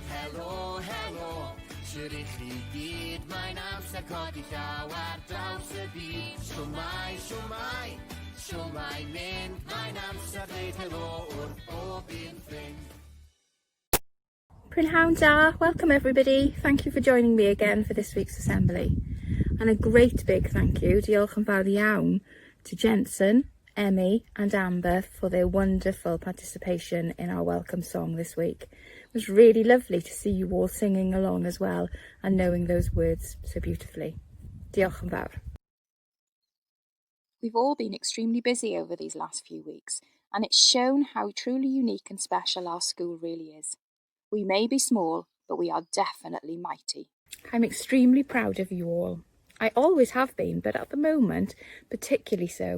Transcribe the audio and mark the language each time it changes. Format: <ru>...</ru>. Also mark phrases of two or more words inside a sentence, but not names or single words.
<cy>Helo, helo, shwmae chi gyd, mae'n amser codi llaw ar draws y byd. Shwmae, shwmae, shwmae mynd, mae'n amser deud helo wrth bob un ffrind. Prynhawn da,</cy> <en>welcome everybody. Thank you for joining me again for this week's assembly. And a great big thank you,</en> <cy>diolch yn fawr iawn,</cy> <en>to Jensen, Emmy and Amber for their wonderful participation in our welcome song this week. It was really lovely to see you all singing along as well and knowing those words so beautifully.</en> <cy>Diolch yn fawr.</cy> <en>We've all been extremely busy over these last few weeks, and it's shown how truly unique and special our school really is. We may be small, but we are definitely mighty. I'm extremely proud of you all. I always have been, but at the moment, particularly so.</en>